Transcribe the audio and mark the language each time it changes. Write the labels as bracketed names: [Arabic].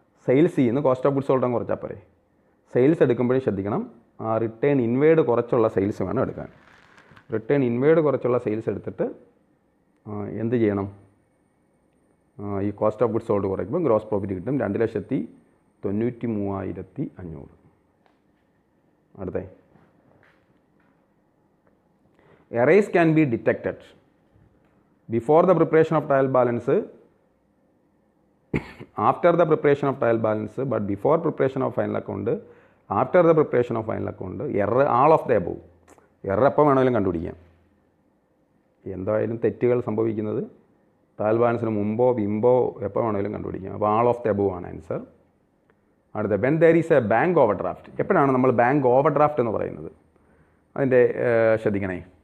[Malayalam] Sales ചെയ്യുന്ന cost of goods sold അങ്ങ് കുറച്ചാൽ പോരെ. സെയിൽസ് എടുക്കുമ്പോഴേ ശ്രദ്ധിക്കണം, ആ റിട്ടേൺ ഇൻവേഡ് കുറച്ചുള്ള സെയിൽസ് വേണം എടുക്കാൻ. റിട്ടേൺ ഇൻവേഡ് കുറച്ചുള്ള സെയിൽസ് എടുത്തിട്ട് എന്ത് ചെയ്യണം? ഈ കോസ്റ്റ് ഓഫ് ഗുഡ്സ് സോൾഡ് കുറയ്ക്കുമ്പോൾ ഗ്രോസ് പ്രോഫിറ്റ് കിട്ടും. 93,500. അടുത്തേ, [English] errors can be detected before the preparation of trial balance, after the preparation of trial balance, but before preparation of final account, after the preparation of final account, error all of the above. [Malayalam] Error എപ്പോൾ വേണമെങ്കിലും കണ്ടുപിടിക്കാം. എന്തായാലും തെറ്റുകൾ സംഭവിക്കുന്നത് trial ബാലൻസിന് മുമ്പോ പിമ്പോ എപ്പോൾ വേണമെങ്കിലും കണ്ടുപിടിക്കാം. അപ്പോൾ [English] all of the above [Malayalam] ആണ് [English] Answer. [Malayalam] അടുത്ത, [English] When there is a bank overdraft. [Malayalam] എപ്പോഴാണ് നമ്മൾ ബാങ്ക് ഓവർ ഡ്രാഫ്റ്റ് എന്ന് പറയുന്നത്? അതിൻ്റെ ശ്രദ്ധിക്കണേ.